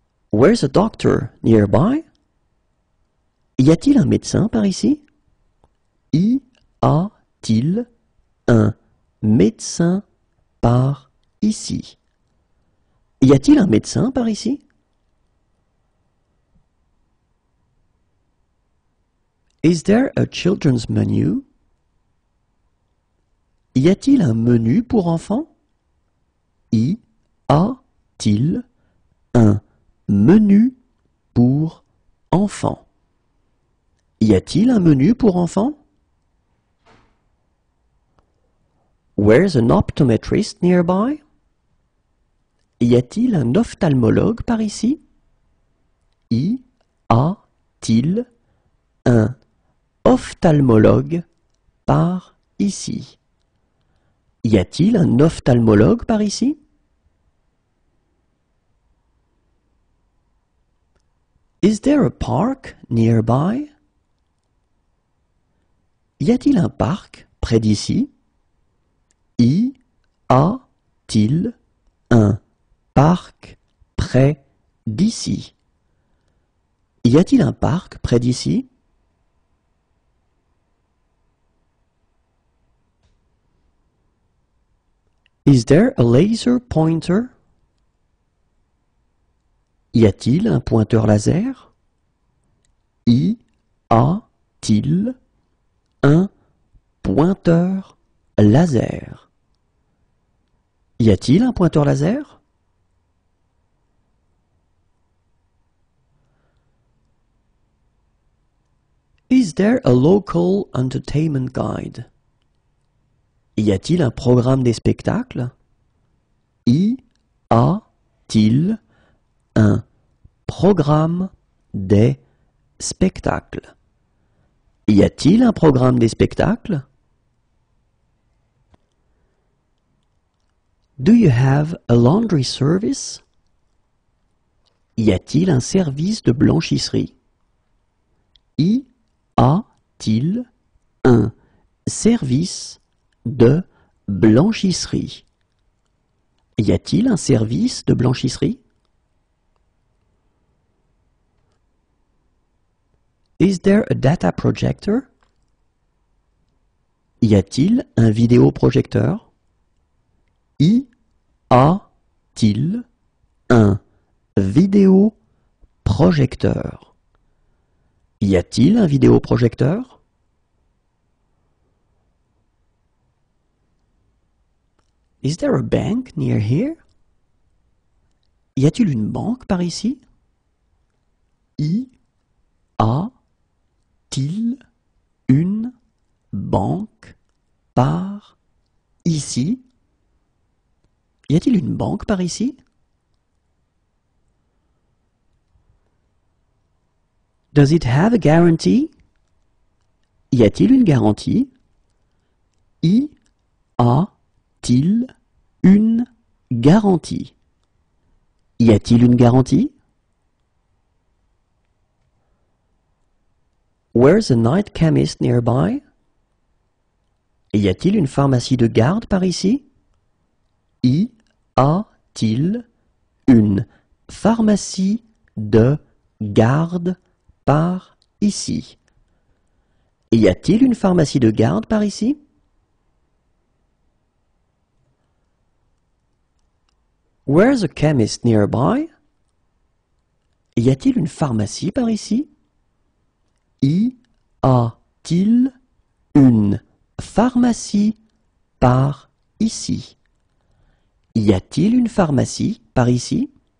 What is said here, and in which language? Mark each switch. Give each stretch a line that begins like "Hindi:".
English: Where's a doctor nearby?
French: Y a-t-il un médecin par ici? Y a-t-il un médecin par ici? Y a-t-il un médecin par ici?
English: Is there a children's menu?
French: Y a-t-il un menu pour enfants? Y a-t-il un menu pour enfants? Y a-t-il un menu pour enfants?
English: Where's an optometrist nearby?
French: Y a-t-il un ophtalmologue par ici? Y a-t-il un ophtalmologue par ici? Y a-t-il un ophtalmologue par ici?
English: Is there a park nearby?
French: Y a-t-il un parc près d'ici? Y a-t-il un parc près d'ici? Y a-t-il un parc près d'ici?
English: Is there a laser pointer?
French: Y a-t-il un pointeur laser? Y a-t-il un pointeur laser? Y a-t-il un pointeur laser?
English: Is there a local entertainment guide?
French: Y a-t-il un programme des spectacles? Y a-t-il un programme des spectacles? Y a-t-il un programme des spectacles?
English: Do you have a laundry service?
French: Y a-t-il un service de blanchisserie? Y a-t-il un service de blanchisserie? Y a-t-il un service de blanchisserie?
English: Is there a data projector?
French: Y a-t-il un vidéoprojecteur? Y a-t-il un vidéoprojecteur? Y a-t-il un vidéoprojecteur?
English: Is there a bank near here?
French: Y a-t-il une banque par ici? Y a-t-il une banque par ici? Y a-t-il une banque par ici?
English: Does it have a guarantee?
French: Y a-t-il une garantie? Y a-t-il une garantie? Y a-t-il une garantie?
English: Where's a night chemist nearby?
French: Y a-t-il une pharmacie de garde par ici? Y a-t-il une pharmacie de garde par ici? Y a-t-il une pharmacie de garde par ici?
English: Where's a chemist nearby?
French: Y a-t-il une pharmacie par ici? Y a-t-il une pharmacie par ici? Y a-t-il une pharmacie par ici?